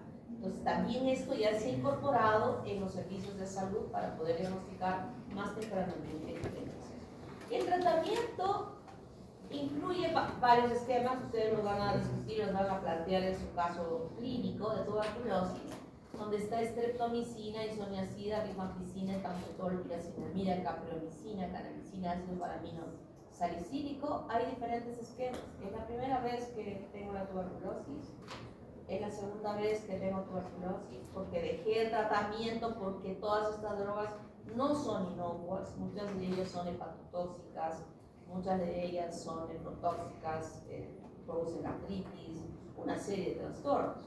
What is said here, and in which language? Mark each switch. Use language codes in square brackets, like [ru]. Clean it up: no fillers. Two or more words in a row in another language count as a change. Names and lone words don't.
[es] Entonces también esto ya se ha incorporado en los servicios de salud para poder diagnosticar más tempranamente la infección. El tratamiento incluye varios esquemas, ustedes los van a discutir, los van a plantear en su caso clínico de tuberculosis, donde está streptomicina, isoniazida, rifampicina, etanotol, piracinamida, capreomicina, canamicina, ácido paramino salicílico. Hay diferentes esquemas. Es la primera vez que tengo la tuberculosis, es la segunda vez que tengo tuberculosis, porque dejé el tratamiento porque todas estas drogas no son inocuas, muchas de ellas son hepatotóxicas, muchas de ellas son nefrotóxicas, producen artritis, una serie de trastornos.